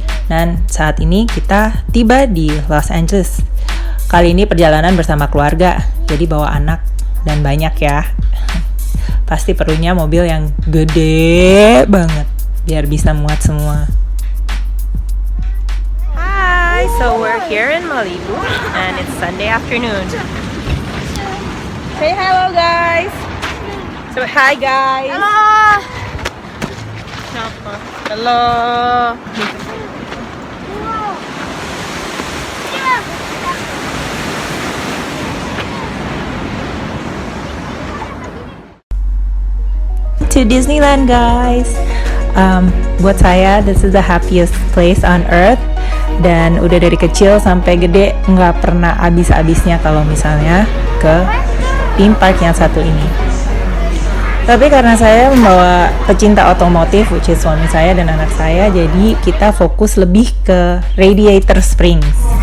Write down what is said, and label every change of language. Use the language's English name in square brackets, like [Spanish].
[Indonesian] Dan saat ini kita tiba di Los Angeles. Kali ini perjalanan bersama keluarga, jadi bawa anak dan banyak ya. Pasti perlunya mobil yang gede banget biar bisa muat semua. [English] Hi, so we're here in Malibu and it's Sunday afternoon. Say hello guys. So hi guys. [Indonesian] Halo. [English] Hello. To Disneyland guys. [Indonesian] Buat saya, [English] this is the happiest place on earth. [Indonesian] Dan udah dari kecil sampai gede nggak pernah habis-habisnya kalau misalnya ke theme park yang satu ini. Tapi karena saya membawa pecinta otomotif, [English] which is [Indonesian] suami saya dan anak saya, jadi kita fokus lebih ke Radiator Springs.